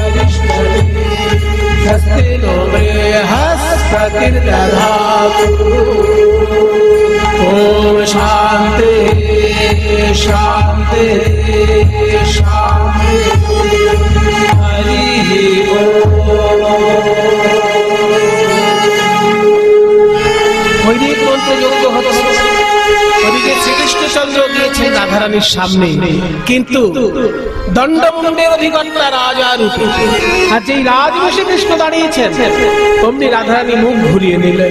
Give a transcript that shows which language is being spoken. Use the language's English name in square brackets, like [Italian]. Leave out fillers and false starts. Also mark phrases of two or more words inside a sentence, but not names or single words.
[Sanskrit] स्वस्ति नो बृहस्पतिर्दधातु ओम शांति शांति शांति हरि [Bangla] বৈদিক মন্ত্রযজ্ঞ হচ্ছে ওদিকে শ্রীকৃষ্ণচন্দ্র গিয়েছেন রাধারানীর সামনে, কিন্তু দণ্ডমুণ্ডের অধিকর্তা রাজা রূপে, আর যেই রাজবেশে কৃষ্ণ দাঁড়িয়েছেন অমনি রাধারানী মুখ ঘুরিয়ে নিলেন।